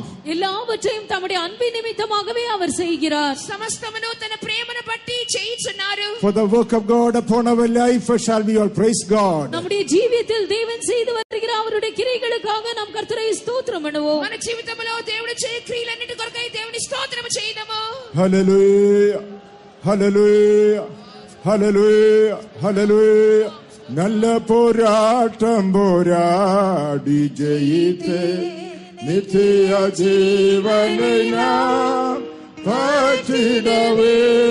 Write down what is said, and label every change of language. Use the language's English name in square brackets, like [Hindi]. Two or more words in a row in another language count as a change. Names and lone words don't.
[Tamil] எல்லாவற்றையும் தம்முடைய அன்பின் நிமித்தமாகவே அவர் செய்கிறார். [Telugu] సమస్తమును తన ప్రేమను బట్టి చేయుచున్నారు. [English] For the work of God upon our life shall we all praise God. [Tamil] நம்முடைய ஜீவியத்தில் தேவன் செய்து வருகிற அவருடைய கிரியைகளுக்காக நாம் கர்த்தரை ஸ்தோத்திரம் பண்ணுவோம். [Telugu] మన జీవితంలో దేవుడు చేయ క్రియలన్నిటి కొరకై దేవుని స్తోత్రము చేయుదము. Hallelujah. Hallelujah. Hallelujah. Hallelujah. [Tamil] நல்ல போராட்டம் போராடி ஜெயித்தே நித்திய ஜீவனை நாம் பற்றிடவே.